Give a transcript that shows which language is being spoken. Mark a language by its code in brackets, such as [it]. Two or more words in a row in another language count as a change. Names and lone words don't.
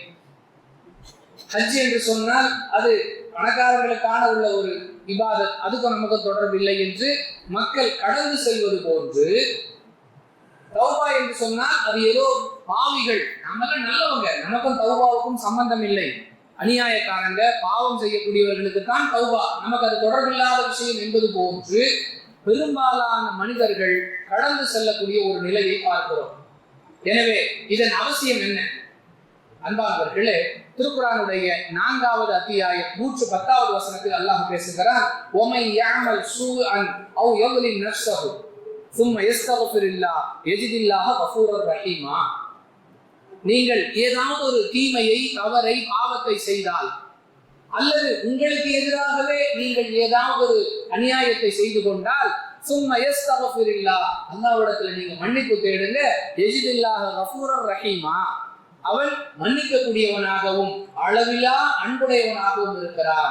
[ta] ஹஜ் என்று சொன்னால் அது பணக்காரர்களுக்கான உள்ள ஒரு இபாதத், அதுக்கும் நமக்கு தொடர்பில்லை என்று மக்கள் கடந்து செல்வது போன்று, தௌபா என்று சொன்னால் அது ஏதோ பாவிகள், நாமெல்லாம் நல்லவங்க, நமக்கும் தௌபாவுக்கும் சம்பந்தம் இல்லை, அநியாயக்காரங்க பாவம் செய்யக்கூடியவர்களுக்கு தான் தௌபா, நமக்கு அது தொடர்பில்லாத விஷயம் என்பது போன்று பெரும்பாலான மனிதர்கள் கடந்து செல்லக்கூடிய ஒரு நிலையை பார்க்கிறோம். எனவே இதன் அவசியம் என்ன? அன்பானவர்களே, திருக்குர்ஆனுடைய 4வது அத்தியாயம் 110வது வசனத்தில் அல்லாஹ் பேசுகிறார், [ar] ومن يعمل سوءا أو يظلم نفسه ثم يستغفر الله يجد الله غفورا رحيما. [ta] நீங்கள் ஏதாவது ஒரு தீமையை, தவறை, பாவத்தை செய்தால், அல்லது உங்களுக்கு எதிராகவே நீங்கள் ஏதாவது ஒரு அநியாயத்தை செய்து கொண்டால், [ar] ثم يستغفر الله, [ta] அல்லாஹ்விடத்துல நீங்க மன்னிப்பு தேடுங்க, [ar] يجد الله غفورا رحيما, [ta] அவன் மன்னிக்கக்கூடியவனாகவும் அளவிலா அன்புடையவனாகவும் இருக்கிறான்.